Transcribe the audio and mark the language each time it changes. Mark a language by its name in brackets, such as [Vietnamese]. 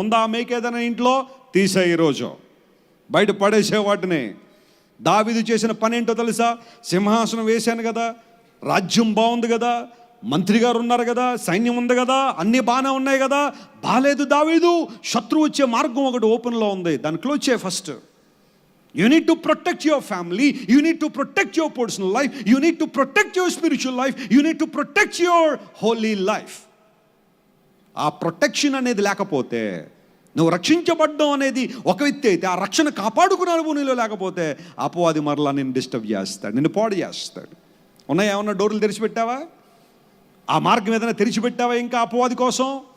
[Telugu] ఉందా మేకేదైనా ఇంట్లో, తీసే ఈరోజు బయట పడేసే వాటిని. దావీదు చేసిన పని ఏంటో తెలుసా, సింహాసనం వేశాను కదా, రాజ్యం బాగుంది కదా, మంత్రి గారు ఉన్నారు కదా, సైన్యం ఉంది కదా, అన్నీ బాగానే ఉన్నాయి కదా. బాలేదు దావీదు, శత్రువు వచ్చే మార్గం ఒకటి ఓపెన్లో ఉంది, దాన్ని క్లోజ్ చేయ first. [English] You need to protect your family. You need to protect your personal life. You need to protect your spiritual life. You need to protect your holy life. [Telugu] ఆ ప్రొటెక్షన్ అనేది లేకపోతే, నువ్వు రక్షించబడ్డం అనేది ఒక వ్యక్తి అయితే, ఆ రక్షణ కాపాడుకునే అనుభవం నీలో లేకపోతే అపవాది మరలా నిన్ను డిస్టర్బ్ చేస్తాడు, నిన్ను పాడు చేస్తాడు. ఉన్నాయా ఏమన్నా డోర్లు తెరిచిపెట్టావా, ఆ మార్గం ఏదైనా తెరిచిపెట్టావా ఇంకా అపవాది కోసం?